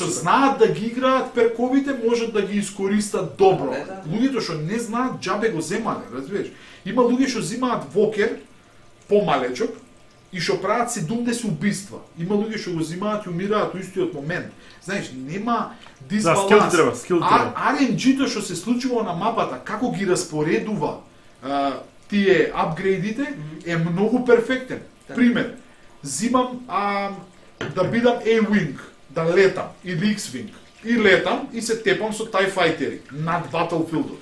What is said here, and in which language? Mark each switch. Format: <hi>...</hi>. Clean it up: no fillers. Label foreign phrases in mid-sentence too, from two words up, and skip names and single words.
<mk>што знаат да ги играат перковите можат да ги искористат добро. Да. Луѓето што не знаат џабе го земале, разбираш? Има луѓе што зимаат вокер помалечок и што прават 70 убиства. Има луѓе што го зимаат и умираат во истиот момент. Знаеш, нема дисбаланс. скил треба, скил треба. RNG-то што се случува на мапата, како ги распоредува тие апгрейдите е многу перфектен. Пример, зимам да бидам A-Wing, да летам, или X-Wing. И летам и се тепам со TIE Fighter-и над Battlefield-от.</mk>